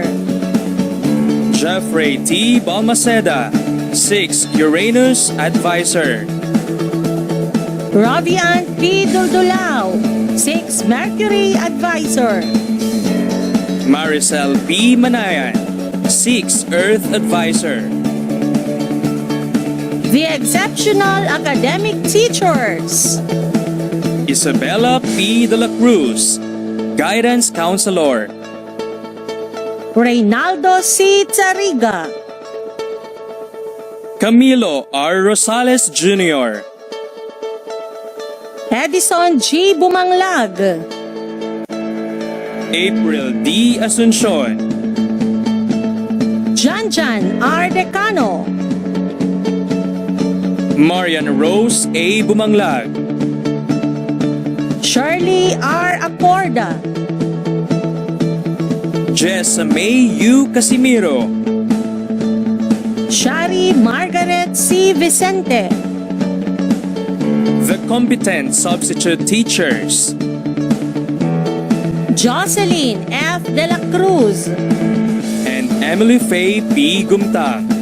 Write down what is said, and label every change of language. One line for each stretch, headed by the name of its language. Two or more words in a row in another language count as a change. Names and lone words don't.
English: Jeffrey T. Balmaceda, 6. Uranus advisor. Rovian P. Dudulao, 6. Mercury advisor. Maricel P. Manayan, 6. Earth advisor. The exceptional academic teachers. Isabella P. De La Cruz, guidance counselor. Reynaldo C. Tariga. Camilo R. Rosales Jr., Edison G. Bumanglag. April D. Asuncion, Janjan R. Decano, Marian Rose A. Bumanglag, Shirley R. Acorda, Jessa May U. Casimiro, Shari Margaret C. Vicente, the competent substitute teachers, Jocelyn F. De La Cruz, and Emily Faye P. Gumtang.